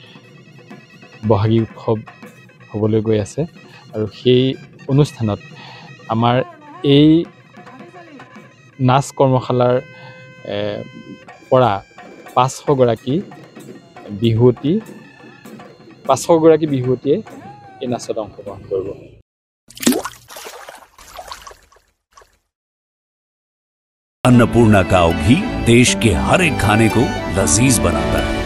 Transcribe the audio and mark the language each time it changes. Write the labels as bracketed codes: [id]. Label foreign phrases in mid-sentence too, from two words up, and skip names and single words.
[as] বহাগী উৎসৱ হ'বলৈ গৈ আছে আৰু সেই অনুষ্ঠানত আমাৰ এই নাচ কৰ্মশালাৰ পৰা 500 গৰাকী বিহুৱতীয়ে এই নাচত অংশগ্ৰহণ কৰিব। [hi] अन्नपूर्णा काव घी देश के हर एक खाने को लजीज बनाता है।